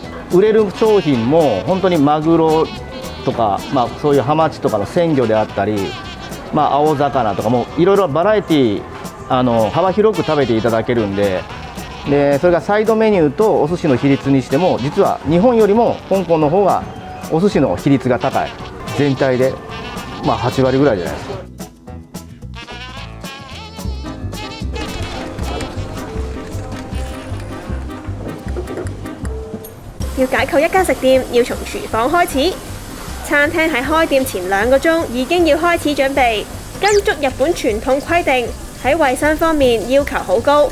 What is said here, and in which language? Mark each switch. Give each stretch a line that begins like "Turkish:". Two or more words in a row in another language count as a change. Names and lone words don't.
Japanese: 売れる商品も本当にマグロとか、そういうハマチとかの鮮魚であったり、青魚とかもいろいろバラエティ幅広く食べていただけるんで、それがサイドメニューとお寿司の比率にしても、実は日本よりも香港の方がお寿司の比率が高い。全体で8割ぐらいじゃないですか。
Cantonese: 要解構一間食店，要從廚房開始。餐廳喺開店前2個鐘已經要開始準備，跟足日本傳統規定，喺衛生方面要求好高。